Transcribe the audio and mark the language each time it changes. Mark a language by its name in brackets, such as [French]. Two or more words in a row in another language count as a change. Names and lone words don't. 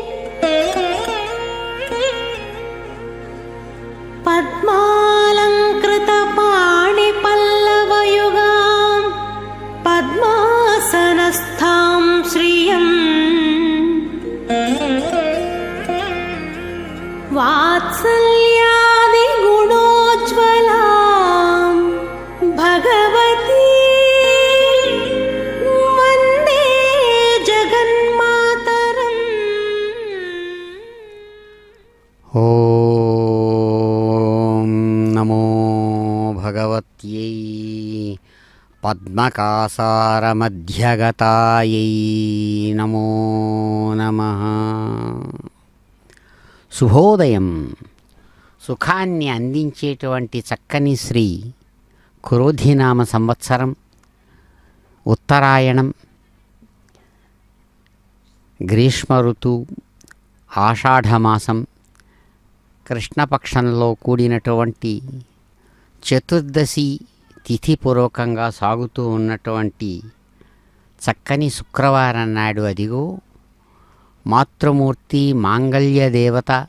[Sanskrit] पद्मालङ्कृतपाणिपल्लवयुगां पद्मासनस्थां श्रियं वात्सल्यादिगुणोज्ज्वलां भगवती वन्दे जगन्मातरम्। ఓం నమో భగవత్యై పద్మకాసారమధ్యగతాయై నమో నమః. [Telugu] శుభోదయం. సుఖాన్ని అందించేటువంటి చక్కని శ్రీ క్రోధినామ సంవత్సరం ఉత్తరాయణం, గ్రీష్మ ఋతువు, ఆషాఢమాసం, కృష్ణపక్షంలో కూడినటువంటి చతుర్దశి తిథిపూర్వకంగా సాగుతూ ఉన్నటువంటి చక్కని శుక్రవారం నాడు అదిగో మాతృమూర్తి మాంగళ్య దేవత